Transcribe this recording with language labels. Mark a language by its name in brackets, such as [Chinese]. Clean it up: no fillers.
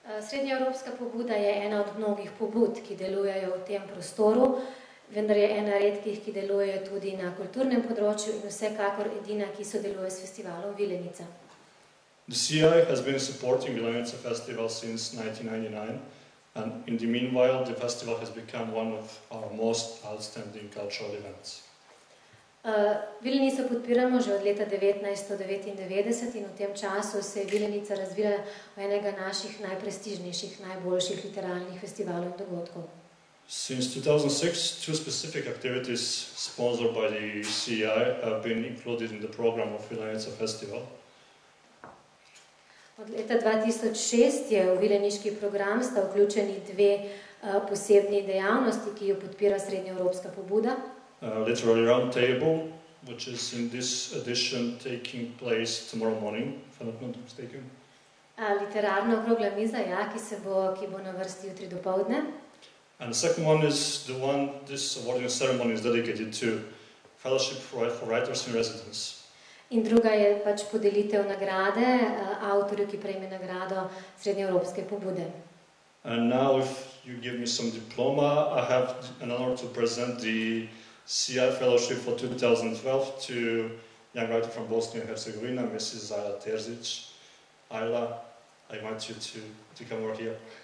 [Slovenian] Srednjeevropska pobuda je ena od mnogih pobud, ki delujejo v tem prostoru, vendar je ena redkih, ki deluje tudi na kulturnem področju in vsekakor edina, ki sodeluje s festivalom Vilenica. [English] The CI has been supporting Vilenice Festival since 1999, and in the meanwhile, the festival has become one of our most outstanding cultural events. [Slovenian] Vilenico podpiramo že od leta 1999 in v tem času se je Vilenica razvila v enega naših najprestižnejših, najboljših literarnih festivalov in dogodkov. [English] Since 2006, two specific activities sponsored by the CI have been included in the program of Vilenice Festival. [Slovenian] Od leta 2006 je v vileniški program sta vključeni dve posebni dejavnosti, ki jo podpira srednjeevropska pobuda. [English] Literary Roundtable, which is in this edition taking place tomorrow morning, if I'm not mistaken. [Slovenian] Literarna okrogla miza, ja, ki bo na vrsti jutri dopoldne. [English] And the second one is the one, this awarding ceremony is dedicated to Fellowship for Writers in Residence. [Slovenian] In druga je pač podelitev nagrade avtorju, ki prejme nagrado srednjeevropske pobude. [English] And now, if you give me some diploma, I have an honor to present the CI Fellowship for 2012 to young writer from Bosnia and Herzegovina, Mrs. Ayla Terzic. Ayla, I want you to come over here.